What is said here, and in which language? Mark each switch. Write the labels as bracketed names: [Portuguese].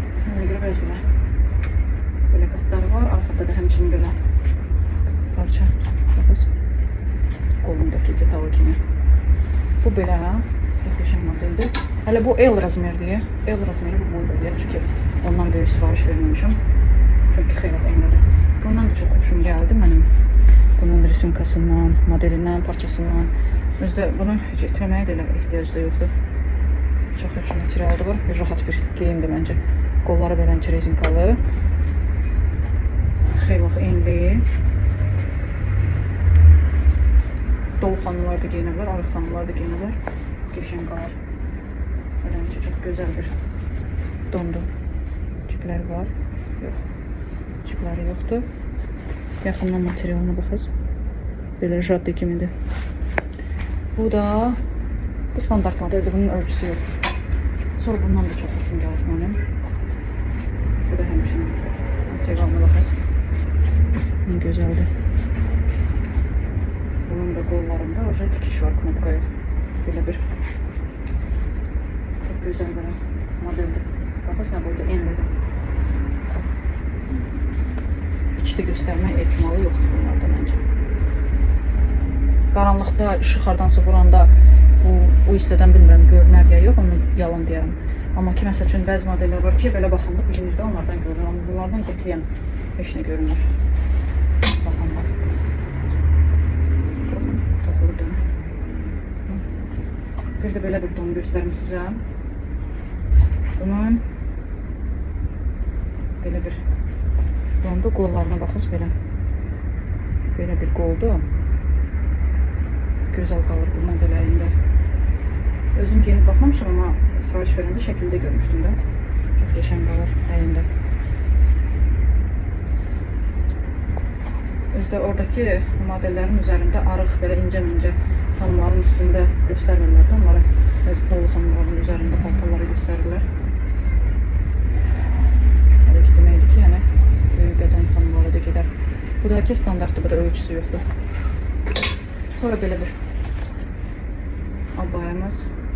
[Azerbaijani] Ona görə belə belə qatları var, arxada da həmçinin belə parça. Baxız. Qolundakı detalı kimi. Bu belə möhtəşəm modeldir. Hələ bu L razmeridir. L razmeri bu boydadır. Çünki ondan böyük sifariş verməmişəm. Çünki xeyli enlidir. Bundan da çox xoşum gəldi mənim. Bunun resimkasından, modelindən, parçasından. Özdə bunu heç etməməyə də elə ehtiyac da yoxdur. Çox yaxşı materialda var. Bir rahat bir geyimdir məncə. Qolları belənçə rezinkalı. Xeyli enli. Dolu xanımlar da geyinə bilər, arıq xanımlar da geyinə bilər. Geçən qalar. Belənçə çox gözəl bir dondu. Cipləri var. Yox. Cipləri yoxdur. Yaxından materialına baxız. Belə jaddi kimidir. Bu da bu standart modeldir. Bunun ölçüsü yoxdur. Sonra bundan da çox xoşum gəlir mənim. Bu da həmçinin materialına baxız. Gözəldir. Bunun da qollarında oca dikiş var, knopka yox. Belə bir [Turkish] çok güzel böyle [Azerbaijani] modeldir. Baxırsan burada enlidir. İçdə göstərmək ehtimalı yoxdur bunlarda məncə. Qaranlıqda işıq hardansa vuranda bu hissədən bilmirəm görünər ya yox, onu yalan deyərəm. Amma ki məsəl üçün bəzi modeller var ki, belə baxanda bilinir də onlardan görünür. Amma bunlardan qətiyyən heç nə görünür. Baxanda. [Turkish] Bir de böyle bir don göstereyim size. [Azerbaijani] Bunun böyle bir dondu qollarına baxız belə. Böyle bir qoldu. Gözəl qalır bu model əlində. Özüm giyinib baxmamışam, amma sifariş verəndə şəkildə görmüşdüm də. Çox qəşəng qalır əlində. Özdə oradakı modellərin üzərində arıq, belə incə-incə xanımların üstündə göstərirlər də onları. Öz dolu xanımların üzərində paltarları göstərirlər. Hələ ki deməkdir ki, yəni böyük bədən xanımları da gedər. Bu da ki standartdır, bu da ölçüsü yoxdur. Sonra belə bir abayamız.